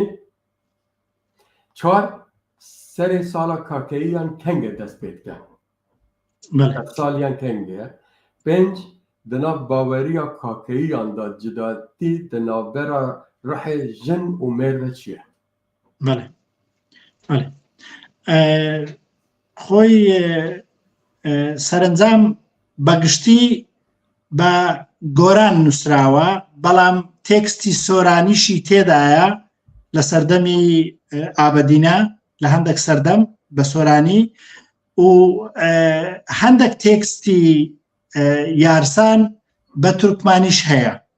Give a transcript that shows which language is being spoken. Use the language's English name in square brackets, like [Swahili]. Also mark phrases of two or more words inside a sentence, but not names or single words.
[Kurdish] Çar, serê sala kakeyîyan kengê dest pê dike. Saliyan kengê ye. Pênc, di nav baweriya kakeyîyan da cidatî di navbera rihê jin û mêrve çi ye? Belê. Belê. [Central Kurdish] Xۆی سەرنجام بەگشتی بە گۆران نووسراوە، بەڵام تێکستی سۆرانیشی تێدایە لە سەردەمی ئابەدینە لە هەندێک سەردەم بە سۆرانی و هەندێک تێکستی یارسان بە تورکمانیش هەیە،